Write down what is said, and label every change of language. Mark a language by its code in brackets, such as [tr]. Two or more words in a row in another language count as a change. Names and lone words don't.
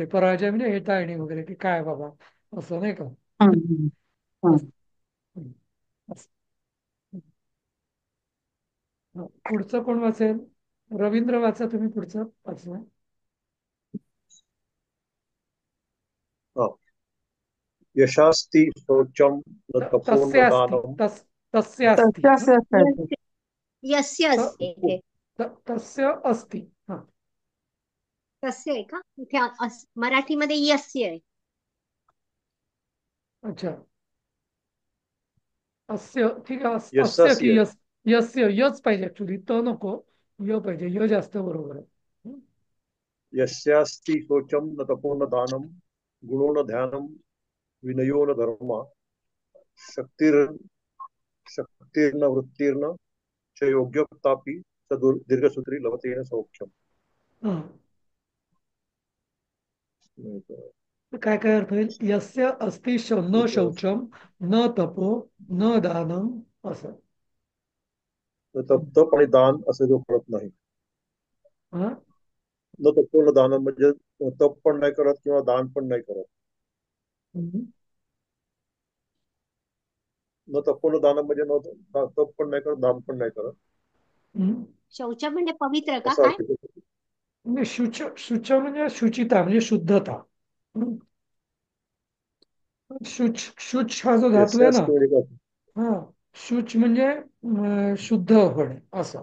[mr] पराजय म्हणजे हेटाळणी वगैरे की काय बाबा असं नाही का. हम्म, हम्म. असं. हम्म. असं. हं. पुढचं कोण वाचेल? रवींद्र वाचा तुम्ही पुढचं वाचलं. हा. [sa] यशास्ति शौचं न तपो तस्य न अस्ति दानं तस्य अस्ति [mr] तसे हं? असे असायचे. [sa] यस्य यस्य [mr] त- असते इथे. [sa] तस्य अस्ति. [mr] हा. तस्य आहे का इथे मराठीमध्ये यस्य आहे. अच्छा. अस्य ठीक आहे. अस्य की यशस्य यस्य यच पाहिजे ऍक्च्युली, त नको, य पाहिजे. य जास्त बरोबर आहे. हं? [sa] यस्यास्ति शौचं न तपो न दानं गुणो न ध्यानं विनयो न धर्म शक्तिर शक्तिर्न वृत्तिर्न च योग्यतापि स दीर्घसूत्री लभतेन सौख्यम. [mr] हं. तर काय काय अर्थ होईल? [sa] यस्य अस्ति न शौचम न तपो न दानम असं. [mr] तप आणि दान असं जो करत नाही. हा. न तपो न दान म्हणजे तप पण नाही करत किंवा दान पण नाही करत. हं. न तपो न दान म्हणजे तप पण नाही करत, दान पण नाही करत, हं. शौच म्हणजे पवित्र का असा काय? अर्थ येतो. म्हणजे शुच म्हणजे शुचिता म्हणजे शुद्धता. हं. शुच हा जो धातू आहे ना, यस्यास्ति म्हणजे काय? हा, शुच म्हणजे शुद्ध होणे असं.